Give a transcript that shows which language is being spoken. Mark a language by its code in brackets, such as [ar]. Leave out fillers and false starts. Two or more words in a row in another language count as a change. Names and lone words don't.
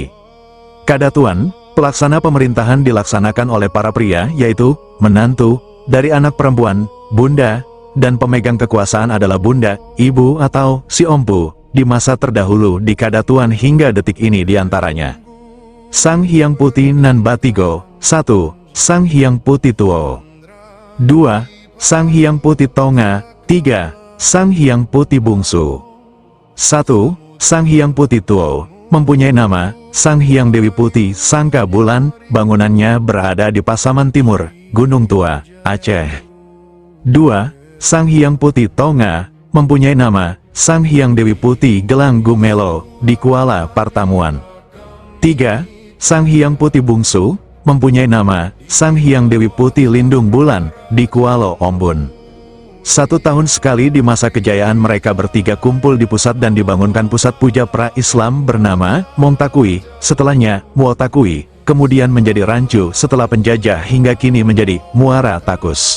[id] Kadatuan, pelaksana pemerintahan dilaksanakan oleh para pria yaitu menantu, dari anak perempuan, Bunda, dan pemegang kekuasaan adalah Bunda, Ibu atau si Ompu, di masa terdahulu di Kadatuan hingga detik ini diantaranya. Sang Hyang Putih Nan Batigo, 1. Sang Hyang Putih Tuo, 2. Sang Hyang Putih Tonga, 3. Sang Hyang Putih Bungsu. 1. Sang Hyang Putih Tuo, mempunyai nama, Sang Hyang Dewi Putih Sangka Bulan, bangunannya berada di Pasaman Timur, Gunung Tua, Aceh. 2. Sang Hyang Putih Tonga, mempunyai nama, Sang Hyang Dewi Putih Gelang Gumelo, di Kuala Partamuan. 3. Sang Hyang Putih Bungsu, mempunyai nama, Sang Hyang Dewi Putih Lindung Bulan, di Kuala Ombun. 1 tahun sekali di masa kejayaan mereka bertiga kumpul di pusat dan dibangunkan pusat puja pra-Islam bernama, Mongtakui, setelahnya, Muotakui, kemudian menjadi Rancu setelah penjajah hingga kini menjadi Muara Takus.